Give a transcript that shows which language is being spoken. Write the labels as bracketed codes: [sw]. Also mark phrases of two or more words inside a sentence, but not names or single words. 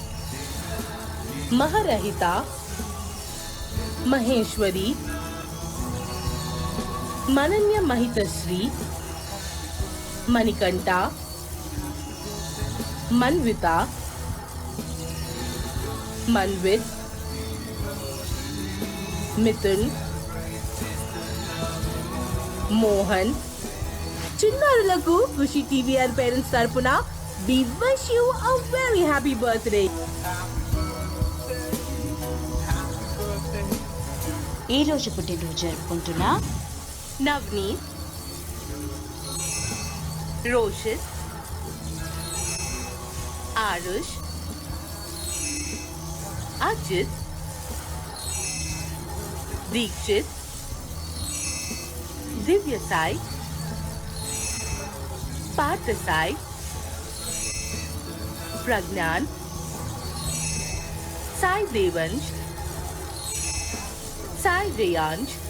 [te] महरहिता, महेश्वरी, मनन्य महितश्री, मणिकंठा, मनविता, मनवित, मिथुन, మోహన్. చిన్నారులకు ఖుషి టీవీఆర్ పేరెంట్స్ తరపున [en] we wish you a very happy birthday. [te] ఈ రోజు పుట్టినరోజు జరుపుకుంటున్నా నవ్నీత్, రోషిత్, ఆరుష్, అజిత్, దీక్షిత్, दिव्य साई, पार्थ साई, प्रज्ञान, साई देवंश, साई रेयांश,